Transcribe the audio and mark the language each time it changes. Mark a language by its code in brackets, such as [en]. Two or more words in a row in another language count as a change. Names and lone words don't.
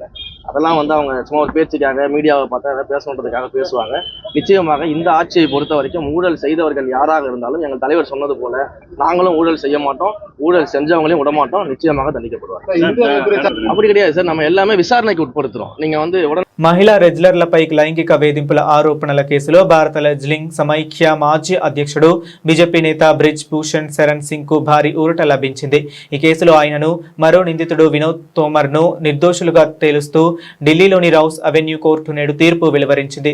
[ta] அதெல்லாம் அவங்க சும்மா ஒரு பேச்சுக்காக மீடியாவை பார்த்தா அதை பேசணுன்றதுக்காக பேசுவாங்க. நிச்சயமாக இந்த ஆட்சியை பொறுத்த வரைக்கும் ஊழல் செய்தவர்கள் யாராக இருந்தாலும் எங்கள் தலைவர் சொன்னது போல நாங்களும் ஊழல் செய்ய மாட்டோம், ஊழல் செஞ்சவங்களையும் விட மாட்டோம், நிச்சயமாக தண்டிக்கப்படுவார். அப்படி கிடையாது சார், நம்ம எல்லாமே விசாரணைக்கு உட்படுத்துறோம். நீங்க [te] మహిళా రెజ్లర్లపై లైంగిక వేధింపుల ఆరోపణల కేసులో భారత రెజ్లింగ్ సమైక్య మాజీ అధ్యక్షుడు బీజేపీ నేత బ్రిజ్ భూషణ్ శరణ్ సింగ్ కు భారీ ఊరట లభించింది. ఈ కేసులో ఆయనను మరో నిందితుడు వినోద్ తోమర్ ను నిర్దోషులుగా తేలుస్తూ ఢిల్లీలోని రౌస్ అవెన్యూ కోర్టు నేడు తీర్పు వెలువరించింది.